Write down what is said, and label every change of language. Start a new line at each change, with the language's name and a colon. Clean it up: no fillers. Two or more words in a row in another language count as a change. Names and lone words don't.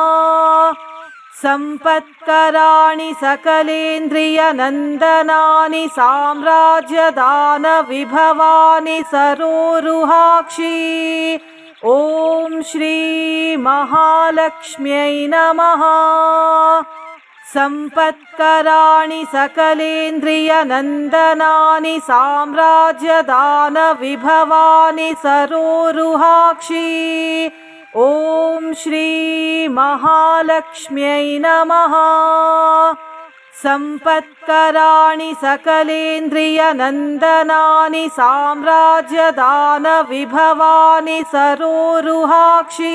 Sanskrit: ಸಂಪತ್ಕರಾಣಿ ಸಕಲೇಂದ್ರಿಯನಂದನಾನಿ ಸಾಮ್ರಾಜ್ಯದಾನ ವಿಭವಾನಿ ಸರೋರುಹಾಕ್ಷಿ ಓಂ ಶ್ರೀ ಮಹಾಲಕ್ಷ್ಮ್ಯೈ ನಮಃ. ಸಂಪತ್ಕರಾಣಿ ಸಕಲೇಂದ್ರಿಯನಂದನಾನಿ ಸಾಮ್ರಾಜ್ಯದಾನ ವಿಭವಾನಿ ಸರೋರುಹಾಕ್ಷಿ ॐ श्री महालक्ष्म्यै नमः। सम्पत्कराणि सकलेन्द्रियनन्दनानि साम्राज्यदानविभवानि सरोरुहाक्षी।